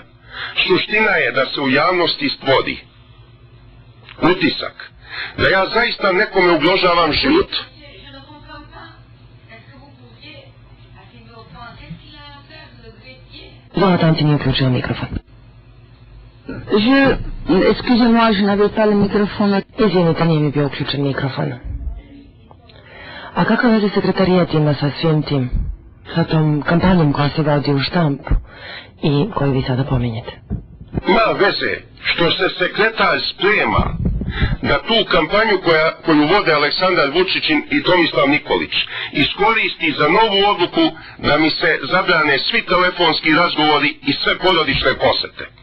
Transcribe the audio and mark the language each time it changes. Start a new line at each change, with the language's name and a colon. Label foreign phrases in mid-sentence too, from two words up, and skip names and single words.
Serbian: Suština je da se u javnosti stvori utisak da ja zaista nekome ugrožavam život. Tanti mi je uključio mikrofon.
French: Excusez-moi, je n'avais pas le microphone.
Serbian: Izvinite, nije mi bio uključen mikrofon. A kakva veze sekretarijat ima sa svim tim? Sa tom kampanjom koja se vodi u štampu i koju vi sada pominjete? Ima veze što se sekretar sprema da tu kampanju koju vode Aleksandar Vučić i Tomislav Nikolić iskoristi za novu odluku da mi se zabrane svi telefonski razgovori i sve porodične posete.